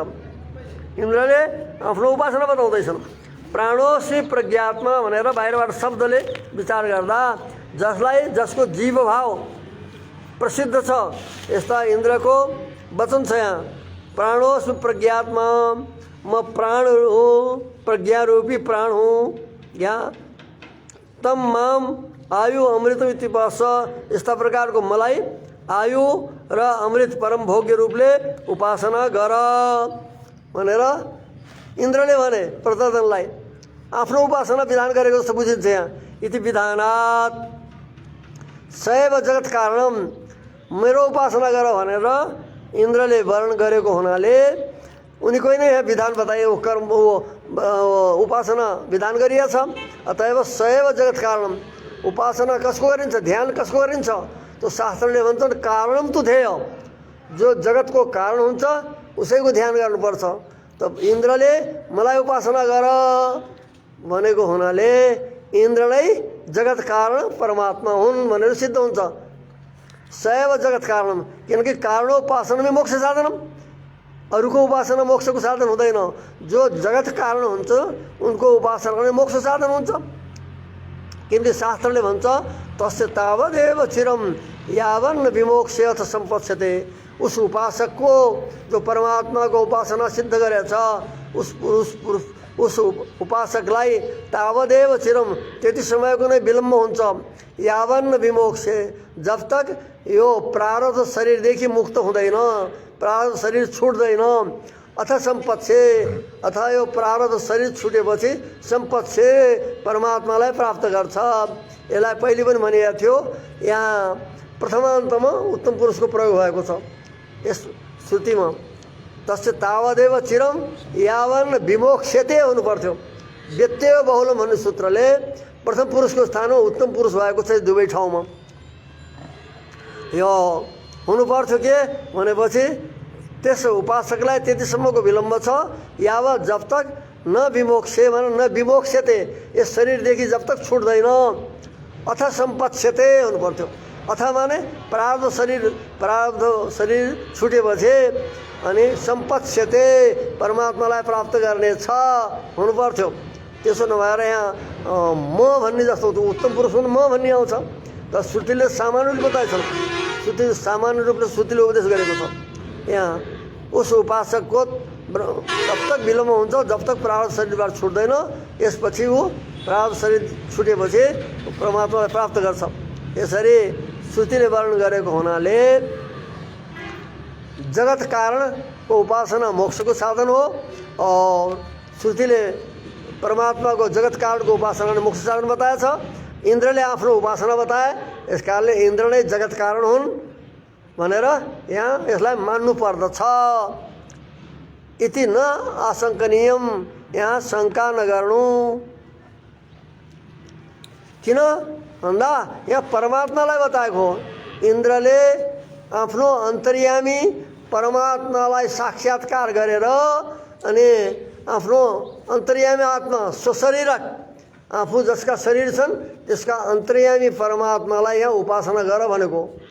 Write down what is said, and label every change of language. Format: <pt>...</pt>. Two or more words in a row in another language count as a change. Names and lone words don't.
<ne>इन्द्रले आफ्नो उपासना बताउँदैछन्।</ne> <sa>प्राणोस्मि प्रज्ञात्मा</sa> <ne>भनेर बाहिरबाट शब्दले विचार गर्दा जसको जीव भाव प्रसिद्ध छ यस्ता इन्द्रको वचन छ यहाँ।</ne> <sa>प्राणोस्मि प्रज्ञात्मा,</sa> <ne>म प्राण हूँ, प्रज्ञा रूपी प्राण हूँ।</ne> <sa>यहाँ तम माम आयु अमृत इतिपास,</sa> <ne>यस्ता प्रकारको मलाई आयु र अमृत परम भोग्य रूपले उपासना गर भनेर इन्द्रले भने प्रतर्दनलाई। आफ्नो उपासना विधान गरेको जस्तो बुझिन्छ यहाँ।</ne> <sa>इति विधानात् सैव जगत कारणम,</sa> <ne>मेरो उपासना गर भनेर इन्द्रले वर्णन गरेको हुनाले उनीकै नै यहाँ विधान बताए, वो कर्म वो उपासना विधान गरिएछ।</ne> <sa>अतएव सएव जगत कारणम,</sa> <ne>उपासना कसको गरिन्छ, ध्यान कसको गरिन्छ, तो शास्त्रले भन्छन्</ne> <sa>कारणम तु ध्येय,</sa> <ne>जो जगतको कारण हुन्छ उसैको ध्यान गर्नुपर्छ। त इन्द्रले मलाई उपासना गर भनेको हुनाले इन्द्र नै जगत कारण परमात्मा हुन् भनेर सिद्ध हुन्छ।</ne> <sa>सएव जगत कारणम, किनकि कारणोपासना मोक्ष साधनम,</sa> <ne>अरूको उपासना मोक्षको साधन हुँदैन। जो जगत कारण हुन्छ उनको उपासना गर्ने मोक्ष साधन हुन्छ। किनकि शास्त्रले भन्छ</ne> <sa>तस्य तावदेव चिरम यावन्न विमोक्षयथ सम्पत्स्यते,</sa> <hi>उस उपासक को</hi> <ne>जो परमात्मा को उपासना सिद्ध गरेछ उस उपासकलाई</ne> <sa>तावदेव चिरम,</sa> <ne>त्यति समयको नै विलम्ब हुन्छ।</ne> <sa>यावन्न विमोक्षे,</sa> <hi>जब तक</hi> <ne>यो प्रारब्ध शरीरदेखि मुक्त हुँदैन, प्रारब्ध शरीर छुट्दैन।</ne> <sa>अथ सम्पत्से,</sa> <ne>अथ यो प्रारब्ध शरीर छुटेपछि सम्पत्से परमात्मालाई प्राप्त गर्छ। यसलाई पहिले पनि भनिएको थियो, यहाँ प्रथमान्तमा उत्तम पुरुषको प्रयोग भएको छ यस श्रुतिमा।</ne> <sa>तस्य तावदेव चिरम यावन्न विमोक्षते</sa> <ne>हुनु पर्थ्यो।</ne> <sa>व्यत्यय बहुलम</sa> <ne>भन्ने सूत्रले प्रथम पुरुषको स्थानमा उत्तम पुरुष भएको छ दुवै ठाउँमा। यो हुनु पर्थ्यो के भनेपछि त्यस उपासकलाई त्यतिसम्मको विलम्ब छ, यावत</ne> <hi>जब तक</hi> <sa>न विमोक्षे</sa> <ne>भने</ne> <sa>न विमोक्षते,</sa> <ne>यस शरीरदेखि</ne> <hi>जब तक</hi> <ne>छुट्दैन।</ne> <sa>अथ सम्पत्स्यते</sa> <ne>हुनु पर्थ्यो। अथ माने प्रारब्ध शरीर छुटेपछि अनि सम्पत्स्यते परमात्मालाई प्राप्त गर्ने छ हुनु पर्थ्यो। त्यसो नभएर यहाँ म भन्ने जस्तो उत्तम पुरुष म भन्ने आउँछ। त श्रुतिले सामान्य रूप बताएछ, श्रुतिले सामान्य रूपले श्रुतिले उपदेश गरेको छ। यहाँ उस उपासकको</ne> <hi>तब तक</hi> <ne>विलम्ब हुन्छ</ne> <hi>जब तक</hi> <ne>प्रारब्ध शरीरबाट छुट्दैन, यसपछि ऊ प्रारब्ध शरीर छुटेपछि परमात्मालाई प्राप्त गर्छ। यसरी श्रुतिले वर्णन गरेको हुनाले जगत कारणको उपासना मोक्षको साधन हो, और श्रुतिले परमात्माको जगत कारणको उपासनाले मोक्ष साधन बताएछ। इन्द्रले आफ्नो उपासना बताए, यस कारणले इन्द्र नै जगत कारण हुन् भनेर यहाँ यसलाई मान्नु पर्दछ।</ne> <sa>इति न आशङ्कनीयम,</sa> <ne>यहाँ शङ्का नगर्नु। किन भन्दा यहाँ परमात्मालाई बताएको हो। इन्द्रले आफ्नो अन्तर्यामी परमात्मालाई साक्षात्कार गरेर अनि आफ्नो अन्तर्यामी आत्मा स्वशरीरक आफू जसका शरीर छन् त्यसका अन्तर्यामी परमात्मालाई यहाँ उपासना गर भनेको।</ne>